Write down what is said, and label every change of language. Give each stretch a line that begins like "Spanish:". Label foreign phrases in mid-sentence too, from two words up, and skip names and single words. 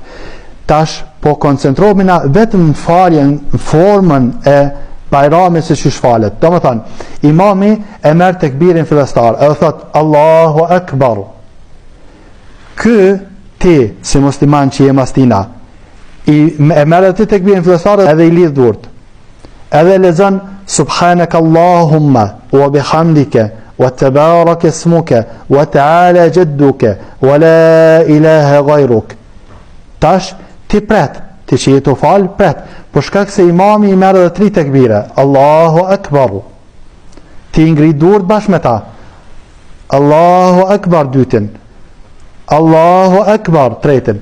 Albanian: Tash po koncentrohemi vetëm në faljen, në formën e Bajramit se qysh falet. Do më thënë, imami e merr tekbirin fillestar, edhe thot
Arabic: الله أكبر.
Albanian: Ky ti si musliman që je mas tina, e merr atë tekbirin fillestar edhe i lidh durt. Edhe lexon
Arabic: سبحانك اللهم وبحمدك وتبارك اسمك وتعالى جدك ولا إله غيرك.
Albanian: Tash ti pret, ti që je të fal, pret, për shkak se imami i merr edhe 3 tekbire.
Arabic: الله أكبر.
Albanian: Ti ngrit durt bashkë me ta.
Arabic: الله أكبر dytin. الله أكبر tretin.